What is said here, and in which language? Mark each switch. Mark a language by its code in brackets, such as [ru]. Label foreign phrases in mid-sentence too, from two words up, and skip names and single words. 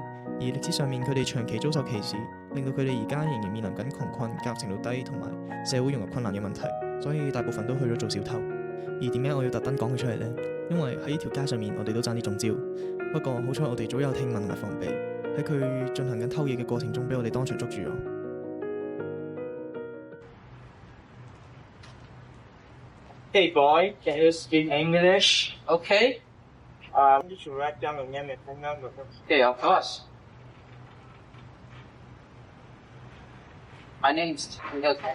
[yue] 而歷史上面佢哋長期遭受歧視，令到佢哋而家仍然面臨緊窮困、教育程度低同埋社會融入困難嘅問題，所以大部分都去咗做小偷。而點解我要特登講佢出嚟呢？因為喺呢條街上面我哋都爭啲中招，不過好彩我哋早有聽聞同埋防備，喺佢進行緊偷嘢嘅過程中俾我哋當場捉住咗。 [en] Hey boy, can you speak English? Okay. You should write down your name and phone number. Okay, of course. My name's okay.